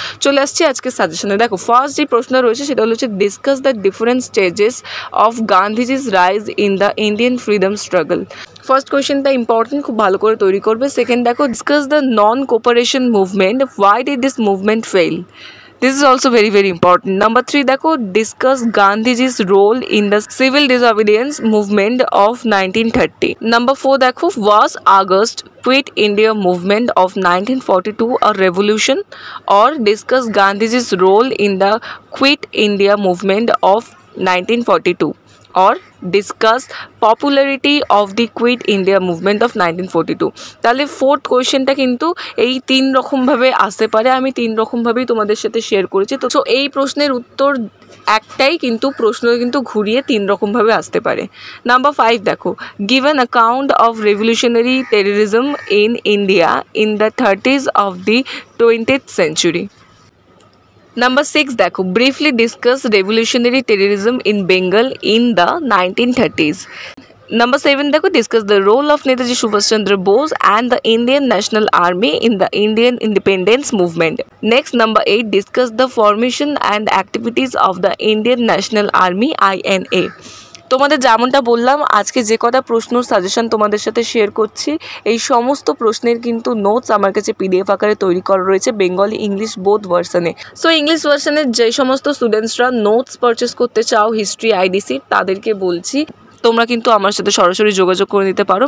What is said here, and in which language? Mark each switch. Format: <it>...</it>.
<bn>চলে আসছি আজকে সাজেশনে। দেখো, ফার্স্ট যে প্রশ্ন রয়েছে সেটা হচ্ছে</bn> <en>Discuss the different stages of Gandhiji's rise in the Indian freedom struggle.</en> <bn>First কোয়েশ্চেনটা ইম্পর্টেন্ট, খুব ভালো করে তৈরি করবে। সেকেন্ড দেখো,</bn> <en>Discuss the non cooperation movement, why did this movement fail. This is also very very important. Number 3</en> <bn>देखो,</bn> <en>discuss Gandhiji's role in the civil disobedience movement of 1930. Number 4</en> <bn>देखो,</bn> <en>was August Quit India movement of 1942 a revolution, or discuss Gandhiji's role in the Quit India movement of 1942, or discuss popularity of the Quit India movement of 1942.</en> <bn>তাহলে fourth কোয়েশ্চেনটা কিন্তু এই 3 রকমভাবে আসতে পারে, আমি 3 রকমভাবেই তোমাদের সাথে শেয়ার করেছি। তো এই প্রশ্নের উত্তর একটাই, কিন্তু প্রশ্ন কিন্তু ঘুরিয়ে 3 রকমভাবে আসতে পারে।</bn> <en>number 5</en> <bn>দেখো,</bn> <en>Give an account of revolutionary terrorism in India in the 30s of the 20th century. Number 6</en> <bn>देखो,</bn> <en>briefly discuss revolutionary terrorism in Bengal in the 1930s. Number 7</en> <bn>देखो,</bn> <en>discuss the role of Netaji Subhash Chandra Bose and the Indian National Army in the Indian independence movement. Next, number 8, discuss the formation and activities of the Indian National Army INA.</en> <bn>তোমাদের যেমনটা বললাম, আজকে যে কটা প্রশ্ন suggestion তোমাদের সাথে share করছি এই সমস্ত প্রশ্নের কিন্তু নোটস আমার কাছে পিডিএফ আকারে তৈরি করা রয়েছে বেঙ্গলি ইংলিশ বোথ ভার্সনে। সো ইংলিশ ভার্সনের যে সমস্ত স্টুডেন্টসরা নোটস পারচেস করতে চাও হিস্ট্রি আইডিসি, তাদেরকে বলছি তোমরা কিন্তু আমার সাথে সরাসরি যোগাযোগ করে নিতে পারো।</bn>